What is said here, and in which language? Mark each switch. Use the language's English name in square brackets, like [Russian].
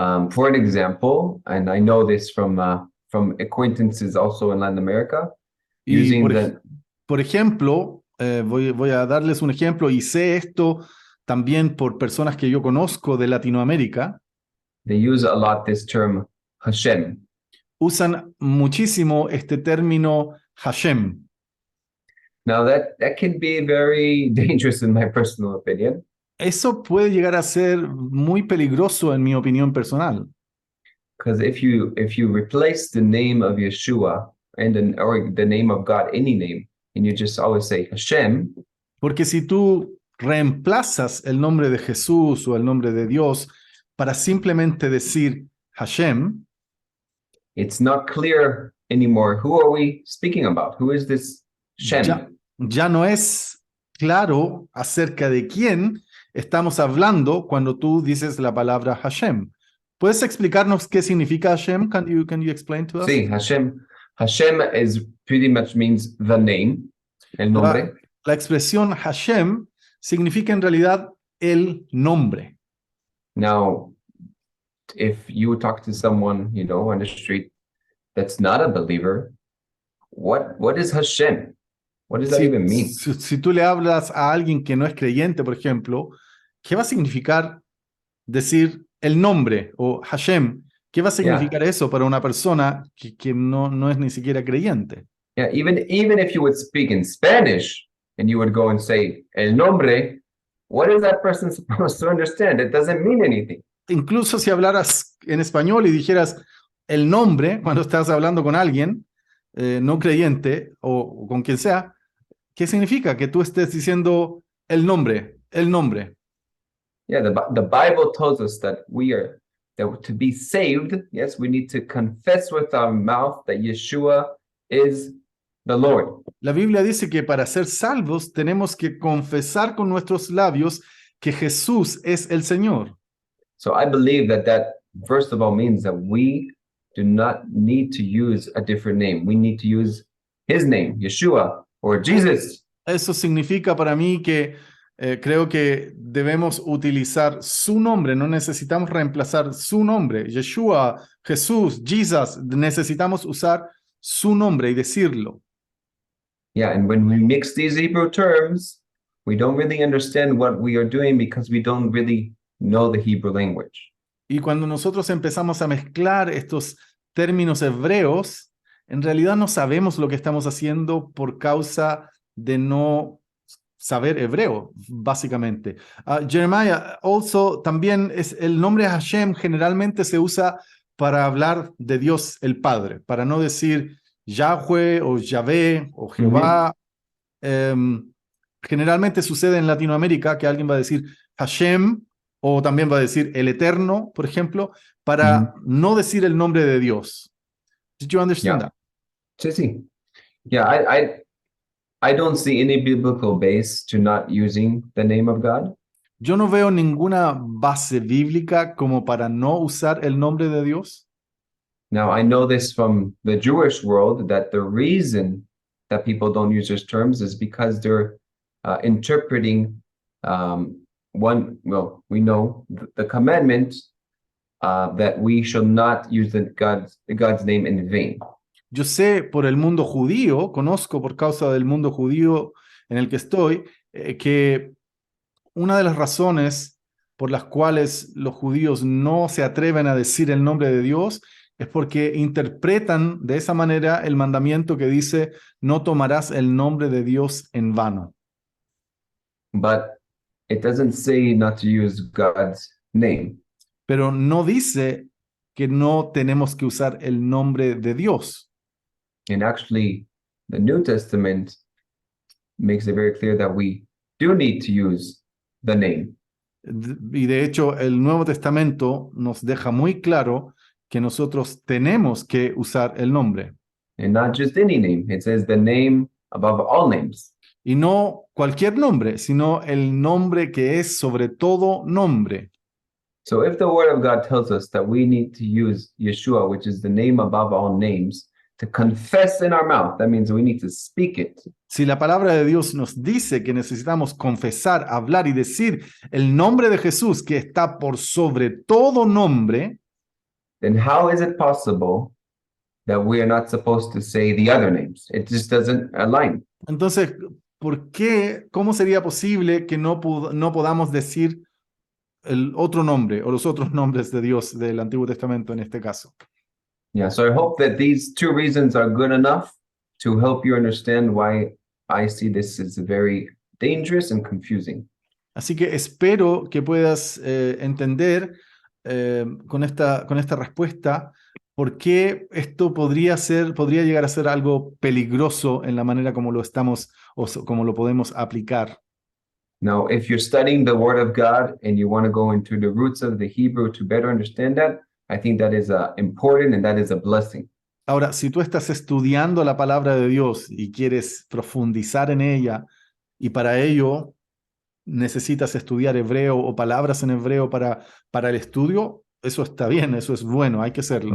[English] For an example, and I know this from acquaintances also in Latin America, [Spanish] Y [English] using [Spanish] por ejemplo, voy a darles un ejemplo y sé esto también por personas que yo conozco de Latinoamérica. [English] they use a lot this term Hashem. [Spanish] Usan muchísimo este término Hashem. [English] Now that can be very dangerous in my personal opinion. [Spanish] Eso puede llegar a ser muy peligroso en mi opinión personal. [English] Because if you replace the name of Yeshua or the name of God, any name, and you just always say Hashem, [Spanish] Porque si tú reemplazas el nombre de Jesús o el nombre de Dios para simplemente decir Hashem, [English] it's not clear anymore. Who are we speaking about? Who is this Shem? [Spanish] ya no es claro acerca de quién estamos hablando cuando tú dices la palabra Hashem. ¿Puedes explicarnos qué significa Hashem? [English] Can you explain to us? Sí, Hashem is pretty much means the name, [Spanish] el nombre. La expresión Hashem significa en realidad el nombre. [English] Now, if you talk to someone, you know, on the street that's not a believer, what is Hashem? What does that even mean? [Spanish] Si tú le hablas a alguien que no es creyente, por ejemplo, ¿qué va a significar decir el nombre o Hashem? ¿Qué va a significar eso para una persona que no es ni siquiera creyente? [English] Yeah, even if you would speak in Spanish and you would go and say [Spanish] el nombre, [English] what is that person supposed to understand? It doesn't mean anything. [Spanish] Incluso si hablaras en español y dijeras el nombre cuando estás hablando con alguien no creyente o con quien sea, ¿qué significa? Que tú estés diciendo el nombre, el nombre. [English] Yeah, the Bible tells us that that to be saved, yes, we need to confess with our mouth that Yeshua is the Lord. [Spanish] La Biblia dice que para ser salvos tenemos que confesar con nuestros labios que Jesús es el Señor. [English] So I believe that first of all means that we do not need to use a different name. We need to use his name, Yeshua or Jesus. [Spanish] Eso significa para mí que creo que debemos utilizar su nombre, no necesitamos reemplazar su nombre. Yeshua, Jesús, Jesus, necesitamos usar su nombre y decirlo. [English] Yeah, and when we mix these Hebrew terms, we don't really understand what we are doing because we don't really know the Hebrew language. [Spanish] Y cuando nosotros empezamos a mezclar estos términos hebreos, en realidad no sabemos lo que estamos haciendo por causa de no saber hebreo, básicamente. Jeremiah, [English] also, [Spanish] también el nombre Hashem generalmente se usa para hablar de Dios el Padre, para no decir Yahweh o Yahvé o Jehová. Generalmente sucede en Latinoamérica que alguien va a decir Hashem o también va a decir el Eterno, por ejemplo, para no decir el nombre de Dios. [English] Did you understand that? [Spanish] Sí. [English] Yeah, I don't see any biblical base to not using the name of God. [Spanish] Yo no veo ninguna base bíblica como para no usar el nombre de Dios. [English] Now, I know this from the Jewish world that the reason that people don't use those terms is because they're interpreting we know the commandment that we shall not use God's name in vain. [Spanish] Yo sé por el mundo judío, conozco por causa del mundo judío en el que estoy, que una de las razones por las cuales los judíos no se atreven a decir el nombre de Dios es porque interpretan de esa manera el mandamiento que dice, no tomarás el nombre de Dios en vano. [English] But it doesn't say not to use God's name. [Spanish] Pero no dice que no tenemos que usar el nombre de Dios. [English] And actually, the New Testament makes it very clear that we do need to use the name. [Spanish] Y de hecho, el Nuevo Testamento nos deja muy claro que nosotros tenemos que usar el nombre. [English] And not just any name. It says the name above all names. [Spanish] Y no cualquier nombre, sino el nombre que es sobre todo nombre. [English] So if the word of God tells us that we need to use Yeshua, which is the name above all names, to confess in our mouth, that means we need to speak it. [Spanish] Si la palabra de Dios nos dice que necesitamos confesar, hablar y decir el nombre de Jesús que está por sobre todo nombre, [English] then how is it possible that we are not supposed to say the other names? It just doesn't align. [Spanish] entonces, ¿cómo sería posible que no podamos decir el otro nombre o los otros nombres de Dios del Antiguo Testamento en este caso? [English] Yeah, so I hope that these two reasons are good enough to help you understand why I see this as very dangerous and confusing. [Spanish] Así que espero que puedas entender con esta respuesta por qué esto podría llegar a ser algo peligroso en la manera como lo estamos o como lo podemos aplicar. [English] Now, if you're studying the Word of God and you want to go into the roots of the Hebrew to better understand that, I think that is important and that is a blessing. [Spanish] Ahora, si tú estás estudiando la palabra de Dios y quieres profundizar en ella, y para ello necesitas estudiar hebreo o palabras en hebreo para el estudio, eso está bien, eso es bueno, hay que hacerlo.